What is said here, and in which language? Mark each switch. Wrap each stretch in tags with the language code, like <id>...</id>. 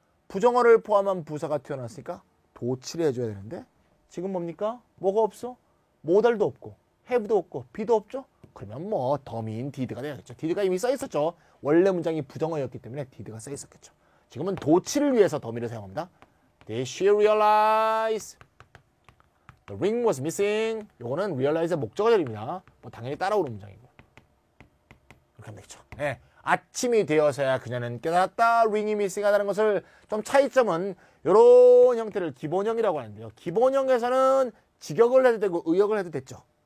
<ko>부정어를 포함한 부사가 튀어나왔으니까 도치를 해줘야 되는데 지금 뭡니까? 뭐가 없어? 모달도 없고 have도 없고 be도 없죠? 그러면 뭐 더미인 did가 되겠죠. did가 이미 써있었죠. 원래 문장이 부정어였기 때문에 did가 써있었겠죠. 지금은 도치를 위해서 더미를 사용합니다.</ko> <en>Did she realize the ring was missing?</en> <ko>요거는 realize의 목적어절입니다. 뭐 당연히 따라오는 문장이고. 이렇게 하면 되겠죠. 네. 아침이 되어서야 그녀는 깨달았다. ring이 미싱하다는 것을 좀 차이점은 이런 형태를 기본형이라고 하는데요. 기본형에서는 직역을 해도 되고 의역을 해도 됐죠.</ko>